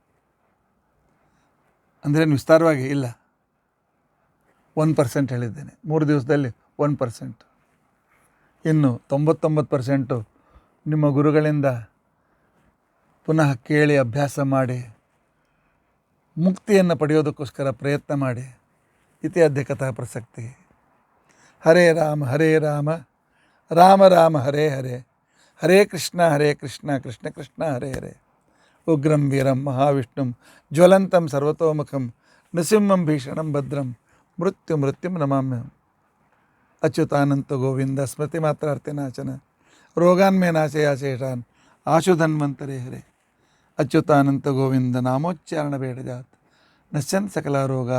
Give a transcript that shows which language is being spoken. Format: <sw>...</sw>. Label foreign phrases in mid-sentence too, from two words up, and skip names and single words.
<kn>ಅಂದ್ರೇನು ವಿಸ್ತಾರವಾಗಿ ಇಲ್ಲ, 1% ಹೇಳಿದ್ದೇನೆ. 3 ದಿವಸದಲ್ಲಿ 1%. ಇನ್ನು 99% ನಿಮ್ಮ ಗುರುಗಳಿಂದ ಪುನಃ ಕೇಳಿ ಅಭ್ಯಾಸ ಮಾಡಿ ಮುಕ್ತಿಯನ್ನು ಪಡೆಯೋದಕ್ಕೋಸ್ಕರ ಪ್ರಯತ್ನ ಮಾಡಿ.</kn> <sa>ಇತಿ ಅದ್ಯ ಕಥಾ ಪ್ರಸಕ್ತಿ. ಹರೇ ರಾಮ ಹರೇ ರಾಮ, ರಾಮ ರಾಮ ಹರೇ ಹರೇ, ಹರೇ ಕೃಷ್ಣ ಕೃಷ್ಣ ಕೃಷ್ಣ ಹರೇ ಹರೇ. ಉಗ್ರಂ ವೀರಂ ಮಹಾವಿಷ್ಣುಂ ಜ್ವಲಂತಂ ಸರ್ವತೋಮುಖಂ ನೃಸಿಂಹಂ ಭೀಷಣಂ ಭದ್ರಂ ಮೃತ್ಯುಂ ನಮಾಮ್ಯಹಂ. ಅಚ್ಯುತಾನಂತ ಗೋವಿಂದ ಸ್ಮೃತಿ ಮಾತ್ರಾರ್ಥಿನಾಶನ ರೋಗಾನ್ಮೇ ನಾಶಯಾಶೇಷಾನ್ ಆಶುಧನ್ವಂತರೇ ಹರೇ. ಅಚ್ಯುತಾನಂತ ಗೋವಿಂದ ನಾಮೋಚ್ಚಾರಣ ಬೇಡ ಜಾತ್ ನಶ್ಯನ್ ಸಕಲ ರೋಗ.</sa>